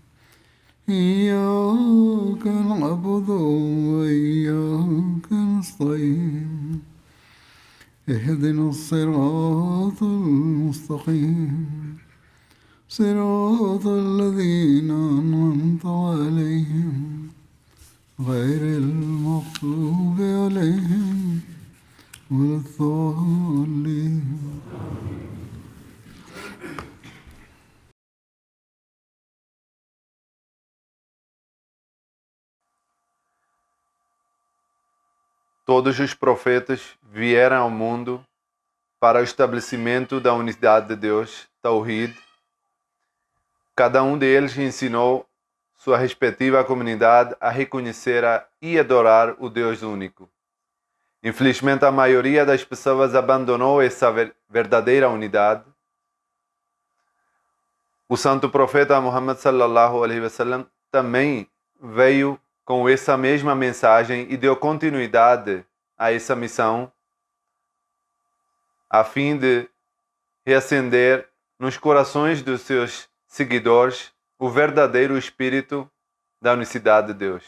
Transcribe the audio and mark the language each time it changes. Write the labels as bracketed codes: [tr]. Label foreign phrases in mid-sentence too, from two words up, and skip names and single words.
[ar] إياك نستعين اهدنا الصراط المستقيم صراط الذين أنعمت عليهم غير المغضوب عليهم ولا الضالين. [pt] Todos os profetas vieram ao mundo para o estabelecimento da unidade de Deus, Tawhid. Cada um deles ensinou sua respectiva comunidade a reconhecer e adorar o Deus único. Infelizmente, a maioria das pessoas abandonou essa verdadeira unidade. O santo profeta Muhammad [ar] صلى الله عليه وسلم [pt] também veio com essa mesma mensagem e deu continuidade a essa missão a fim de reacender nos corações dos seus seguidores o verdadeiro espírito da unicidade de Deus.